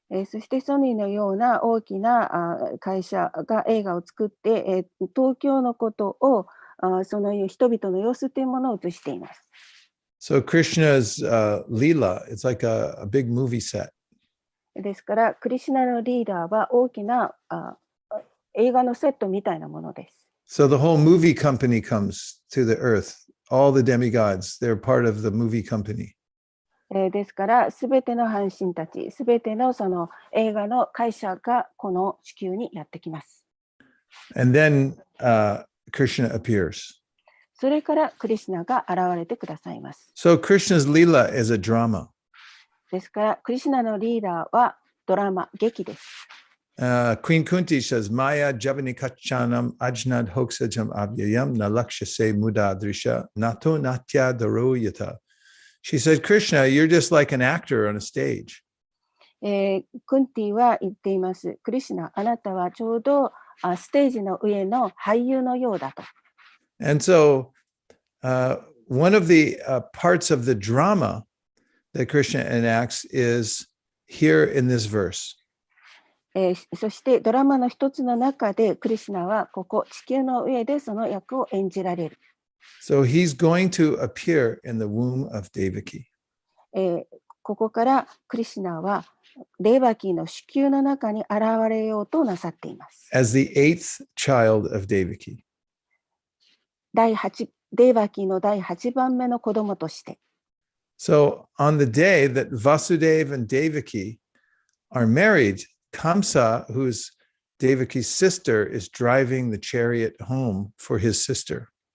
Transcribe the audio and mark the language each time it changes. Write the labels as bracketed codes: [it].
[ja] そしてソニーのような大きな会社が映画を作って、東京のことをその人々の様子というものを映しています。 [en] So Krishna's Leela, it's like a big movie set. [ja] ですから、クリシュナのリーダーは大きな映画のセットみたいなものです。 [en] So the whole movie company comes to the earth. All the demigods, they're part of the movie company. [ja] ですから、すべての半神たち、すべてのその映画の会社がこの地球にやってきます。 [en] And then Krishna appears. [ja] それからクリシュナが現れてくださいます。 [en] So Krishna's Leela is a drama. [ja] ですから、クリシュナのリーダーはドラマ、劇です。 [en] Queen Kunti says, [sa] Maya Javani Kachanam Ajnad Hoksajam Avyayam Nalakshase Muda Drisha Nato Natya Daroyata. [en] She said, Krishna, you're just like an actor on a stage. [ja] クンティは言っています。クリシュナ、あなたはちょうどステージの上の俳優のようだと。 [en] And so one of the parts of the drama that Krishna enacts is here in this verse. [ja] そしてドラマの一つの中でクリシュナはここ地球の上でその役を演じられる。 [en] So he's going to appear in the womb of Devaki. [ja] ここからクリシュナはデーバキーの子宮の中に現れようとなさっています。 [en] As the eighth child of Devaki. [ja] デーバキーの第8番目の子供として。 [en] So on the day that Vasudeva and Devaki are married, Kamsa, who's Devaki's sister, is driving the chariot home for his sister.